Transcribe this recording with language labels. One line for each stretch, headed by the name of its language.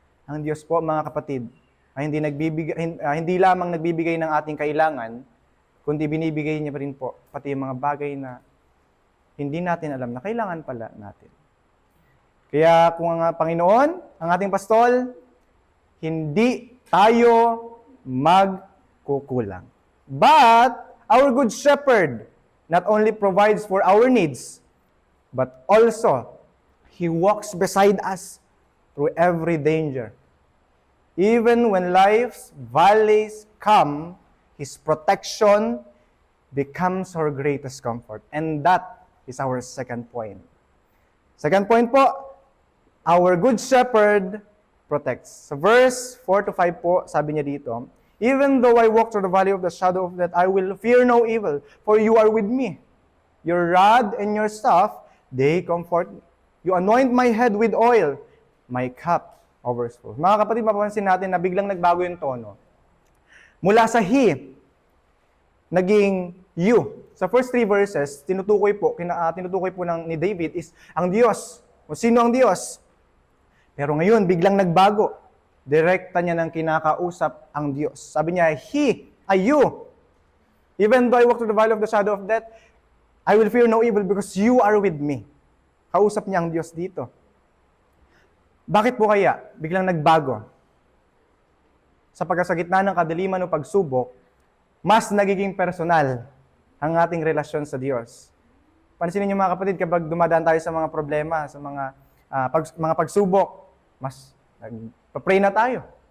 Filipino: Ang Diyos po, mga kapatid, ay hindi lamang nagbibigay ng ating kailangan, kundi binibigay niya pa rin po pati yung mga bagay na hindi natin alam na kailangan pala natin. Kaya kung ang Panginoon, ang ating pastol, hindi tayo magkukulang.
English: But our good shepherd not only provides for our needs, but also He walks beside us through every danger. Even when life's valleys come, His protection becomes our greatest comfort. And that is our second point. Second point po, our good shepherd protects.
Filipino: Sa verse 4 to 5 po, sabi niya dito,
English: even though I walk through the valley of the shadow of death, I will fear no evil, for you are with me. Your rod and your staff, they comfort me. You anoint my head with oil, my cup overflows.
Filipino: Mga kapatid, mapapansin natin na biglang nagbago yung tono. Mula sa he, naging you. Sa first 3 verses, tinutukoy po ni David is ang Diyos. O sino ang Diyos? Pero ngayon, biglang nagbago. Direkta niya ng kinakausap ang Diyos. Sabi niya, He, you.
English: Even though I walk through the valley of the shadow of death, I will fear no evil because you are with me.
Filipino: Kausap niya ang Diyos dito. Bakit po kaya biglang nagbago? Sapagkat sa gitna ng kadiliman o pagsubok, mas nagiging personal ang ating relasyon sa Diyos. Pansinin niyo mga kapatid, kapag dumadaan tayo sa mga problema, sa mga pagsubok, mas nagpa-pray na tayo.